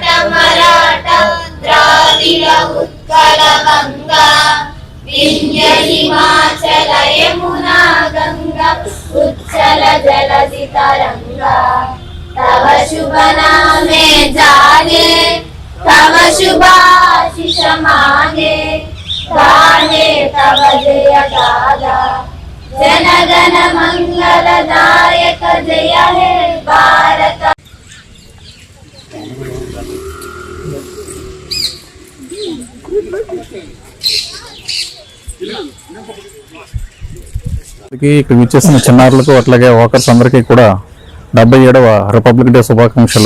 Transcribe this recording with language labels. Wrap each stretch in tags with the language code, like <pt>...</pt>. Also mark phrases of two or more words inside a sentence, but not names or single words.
<bn>মারাঠা দ্রাবিড় উৎকল গঙ্গা, বিন্ধ্য হিমাচল যমুনা গঙ্গা উচ্ছল জলধি তরঙ্গ, তব শুভ নামে জাগে, তব শুভাশিস মাগে, গাহে তব জয় গাথা, জনগণ মঙ্গলদায়ক জয় হে ভারত।</bn> <te>ఇక్కడ విచ్చేసిన చిన్నారులకు అట్లాగే వాకర్స్ అందరికీ కూడా 77వ</te> <en>republic day</en> <te>శుభాకాంక్షలు.</te>